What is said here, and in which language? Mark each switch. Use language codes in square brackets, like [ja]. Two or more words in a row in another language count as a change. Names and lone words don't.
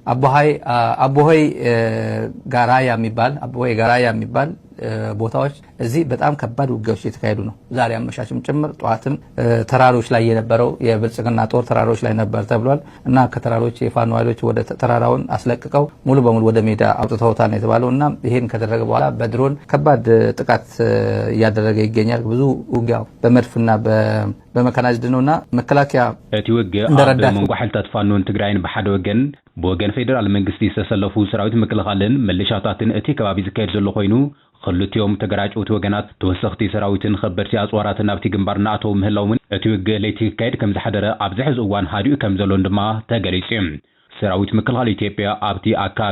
[am] አቦሆይ ጋራያ የሚባል ቦታዎች እዚህ በጣም ከባድ ውጊያዎች እየተካሄዱ ነው ዛሬ አመሻሽም ጭምር ጧትም ተራሮች ላይ የነበረው የብልጽግና ጦር ተራሮች ላይ ነበር ተብሏል እና ከተራሮች የፋኖ ኃይሎች ወደ ተራራውን አስለቅቀው ሙሉ በሙሉ ወደ ሜዳ አውጥተውታል ነው የተባለውና ይሄን ከተደረገ በኋላ በድሮን ከባድ ጥቃት እያደረገ ይገኛል ብዙ ውጊያው በመድፍና በመካናይዝድ ነውና መከላከያ [ti] እንደረዳት መንጎ ሓይልታት ፋኖን ትግራይን በሓደ ወገን በወገን ፌደራል መንግስቲ ዝተሰለፉ ሰራዊት ምክልኻልን መልሻታትን እቲ ከባቢ ዝካየድ ዘሎ ኮይኑ ክልቲኦም ተገራጭውቲ ወገናት ተወሰኽቲ ሰራዊትን ከበድቲ ኣጽዋራትን ኣብቲ ግንባር ንኣተው ምህላውን እቲ ውግእ ለይቲ ክካየድ ከም ዝሓደረ ኣብ ዝሕዚ እዋን ሃዲኡ ከም ዘሎን ድማ ተገሊጹ ሰራዊት ምክልኻል ኢትዮጵያ ኣብቲ ኣካባቢ